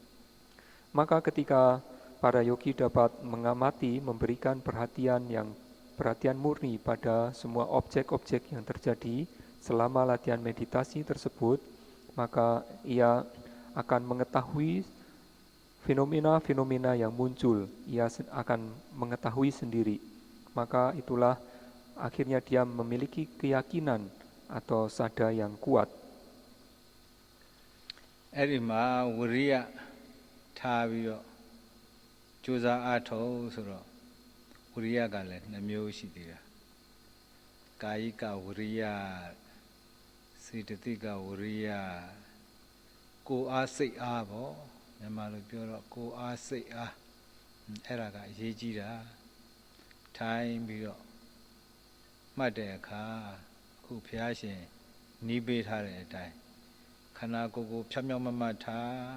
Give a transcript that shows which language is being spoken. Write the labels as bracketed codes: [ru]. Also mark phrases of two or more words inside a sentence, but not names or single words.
[id] Maka ketika para yogi dapat mengamati, memberikan perhatian yang perhatian murni pada semua objek-objek yang terjadi selama latihan meditasi tersebut, maka ia akan mengetahui fenomena-fenomena yang muncul, ia akan mengetahui sendiri. Maka itulah akhirnya dia memiliki keyakinan atau sada yang kuat. [my] အဲ့ဒီမှာဝရိယထားပြီးတော့ကြိုးစားအားထုတ်ဆိုတော့ဝရိယကလည်း2 မျိုးရှိသေးတာကာယကဝရိယစေတသိကဝရိယကိုယ်အားစိတ်အားပေါ့မြန်မာလိုပြောတော့ကိုယ်အားစိတ်အားအဲ့ဒါကအရေးကြီးတာထိုင်ပြီးတော့မှတ်တဲ့အခါအခုဘုရားရှင်နီးပေးထားတဲ့အတိုင်းခန္ဓာကိုယ်ကိုဖြောင်းဖြောင်းမမတ်ထား